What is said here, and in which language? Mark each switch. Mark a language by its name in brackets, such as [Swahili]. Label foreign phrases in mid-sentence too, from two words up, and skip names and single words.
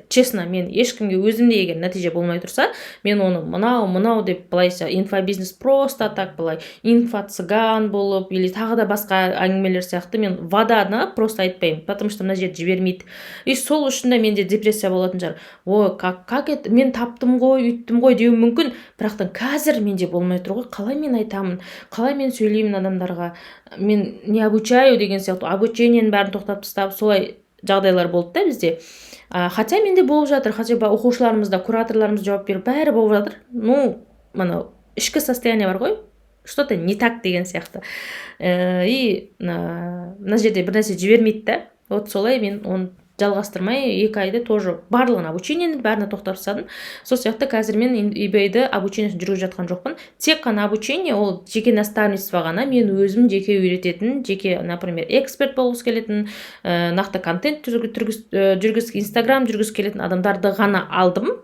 [Kazakh] Честно, мен ешкімге өзімде егер нәтиже болмай тұрса, мен оны мынау деп былайша инфобизнес [Russian] просто так [Kazakh] былай инфо-цыган болып, или тағы да басқа әңгімелер сияқты мен воданы просто айтпаймын, [Russian] потому что [Kazakh] мына жерде жібермейді. И сол үшін де менде депрессия болатын шығар. Ой, [Russian] как это, [Kazakh] мен таптым ғой, үйттім ғой деуім мүмкін, бірақтан қазір менде болмай тұр ғой, қалай мен айтамын, қалай мен сөйлеймін адамдарға, мен [Russian] не обучаю [Kazakh] деген сияқты, обучениенің бәрін тоқтап тастап, солай жағдайлар болды да бізде. Хотя менде болып жатыр, хотя оқушыларымыз да, кураторларымыз жауап беріп, бәрі болып жатыр. Мына ішкі состояние бар ғой, [Russian] что-то не так [Kazakh] деген сияқты. И мына жерде бір нәрсе жібермейді да. Вот солай мен оны жалғастырмай 2 айды тоже барлығын обучениені бәріне тоқтап тастадым. Сол сияқты қазір мен eBay-ді обучениесін жүргізіп жатқан жоқпын. Тек қана обучение, ол жеке наставничество ғана, мен өзім жеке үйрететін, жеке, например, эксперт болғысы келетін, нақты контент Instagram жүргізіп келетін адамдарды ғана алдым.